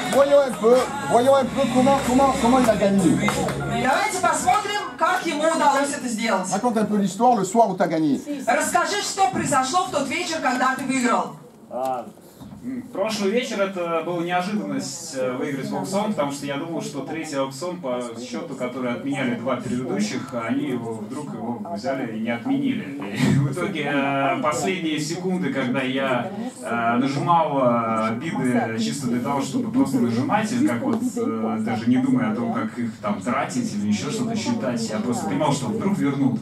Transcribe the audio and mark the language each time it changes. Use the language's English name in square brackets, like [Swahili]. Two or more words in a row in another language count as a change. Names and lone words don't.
[French] voyons un peu comment il a gagné. [Russian] давайте посмотрим, как ему удалось это сделать. [French] Raconte un peu l'histoire le soir où tu as gagné. [Russian] Расскажи, что произошло в тот вечер, когда ты выиграл. Прошлый вечер это была неожиданность выиграть в аукцион, потому что я думал, что третий аукцион по счету, который отменяли 2 предыдущих, они его вдруг его взяли и не отменили. И в итоге последние секунды, когда я нажимал биды чисто для того, чтобы просто нажимать, или как вот даже не думая о том, как их там тратить или еще что-то считать, я просто понимал, что вдруг вернут.